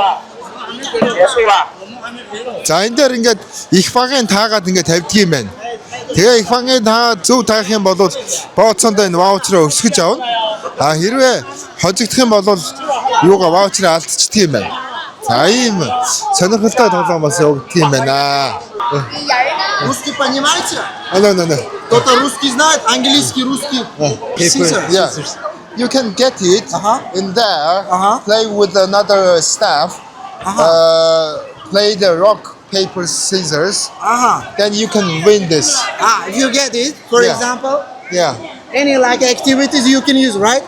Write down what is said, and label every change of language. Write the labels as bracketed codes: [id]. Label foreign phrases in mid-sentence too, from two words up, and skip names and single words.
[mn] За энэ дээр ингээд их багын таагаад ингээд тавьдгийм байна. Тэгээ их багын таа зөв таах юм бол бооцоондоо энэ ваучераа өсгөж авна. А хэрвээ хожигдох юм бол юугаа ваучераа алдчихдаг юм байна. За ийм сонирхолтой тоглоом бас явагддаг юм байна. [ru] Русский понимаете? [en] No. [ru] Кто-то русский знает, английский, русский. [en] Yeah. You can get it in there, play with another staff, play the rock, paper, scissors, then you can win this. If you get it, for Yeah. example, Yeah, any like activities you can use, right?